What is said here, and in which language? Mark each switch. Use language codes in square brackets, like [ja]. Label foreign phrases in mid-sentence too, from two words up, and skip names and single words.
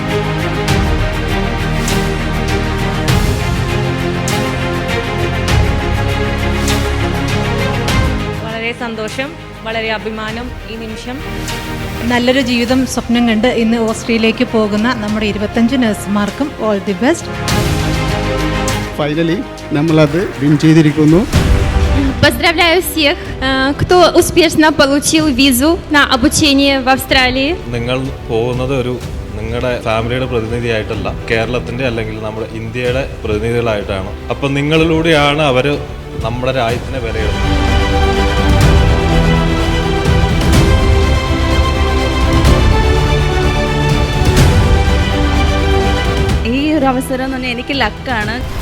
[ml] വളരെ സന്തോഷം, വളരെ അഭിമാനം ഈ നിമിഷം. നല്ലൊരു ജീവിതം സ്വപ്നം കണ്ട് ഇന്ന് ഓസ്ട്രേലിയയിലേക്ക് പോകുന്ന നമ്മുടെ 25 നഴ്സുമാർക്കും [en] all the best. [ml] ഫൈനലി നമ്മളത് വിൻ ചെയ്തിരിക്കുന്നു. [ru] Поздравляю всех, кто успешно получил визу на обучение в Австралии. [ml] നിങ്ങൾ പോകുന്നത് നിങ്ങളുടെ ഫാമിലിയുടെ പ്രതിനിധിയായിട്ടല്ല, കേരളത്തിൻ്റെ അല്ലെങ്കിൽ നമ്മുടെ ഇന്ത്യയുടെ പ്രതിനിധികളായിട്ടാണ്. അപ്പം നിങ്ങളിലൂടെയാണ് അവർ നമ്മുടെ രാജ്യത്തിനെ വിലയിരുത്തുന്നത്. ഈ ഒരു അവസരം എന്ന് പറഞ്ഞാൽ എനിക്ക് ലക്കാണ്.